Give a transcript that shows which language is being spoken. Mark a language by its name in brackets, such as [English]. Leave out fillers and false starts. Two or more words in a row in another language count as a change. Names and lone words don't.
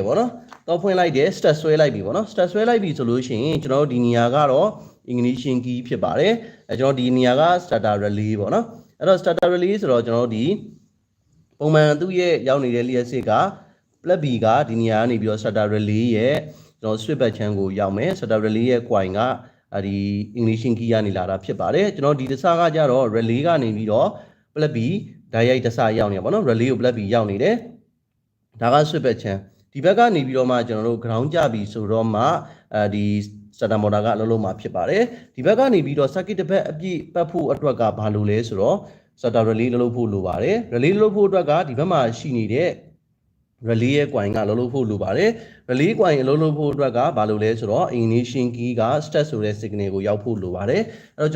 [Burmese] ပေါ့နော်တော့ဖွင့်လိုက်တယ် start ဆွဲလိုက်ပြီပေါ့နော် start ဆွဲလိုက်ပြီဆိုလို့ရှိရင်ကျွန်တော်တို့ဒီနေရာကတော့ [English] ignition key [Burmese] ဖြစ်ပါတယ်ကျွန်တော်ဒီနေရာက [English] starter relay [Burmese] ပေါ့နော်အဲ့တော့ [English] starter relay [Burmese] ဆိုတော့ကျွန်တော်တို့ဒီ ပုံမှန်သူ့ရဲ့ရောက်နေတဲ့ liyas က [English] plug B [Burmese] ကဒီနေရာကနေပြီးတော့ [English] starter relay [Burmese] ရဲ့ကျွန်တော် [English] switch back channel [Burmese] ကိုရောက်မယ် [English] starter relay [Burmese] ရဲ့ coin ကဒီ [English] ignition key [Burmese] ကနေလာတာဖြစ်ပါတယ်ကျွန်တော်ဒီတစ်စကကြတော့ relay ကနေပြီးတော့ [English] plug B [Burmese] ဓာတ်ရိုက်တစ်စရောက်နေပါတော့ relay ကို [English] plug B [Burmese] ရောက်နေတယ်ဒါက [English] switch back channel [Burmese] ဒီဘက်ကနေပြီးတော့မှကျွန်တော်တို့ ground ကြပြီဆိုတော့မှဒီ [English] starter motor [Burmese] ကအလုံးလုံးမှာဖြစ်ပါတယ်ဒီဘက်ကနေပြီးတော့ circuit တစ်ဘက်အပြည့်ပတ်ဖို့အတွက်ကဘာလို့လဲဆိုတော့ [English] starter relay [Burmese] လုပ်ဖို့လိုပါတယ် relay လုပ်ဖို့အတွက်ကဒီဘက်မှာရှိနေတဲ့ relay ရဲ့ coin ကလုပ်ဖို့လိုပါတယ် [English] relay coin [Burmese] အလုပ်လုပ်ဖို့အတွက်ကဘာလို့လဲဆိုတော့ [English] ignition key [Burmese] က start ဆိုတဲ့ signal ကိုရောက်ဖို့လိုပါတယ်အဲ့တော့ကျွန်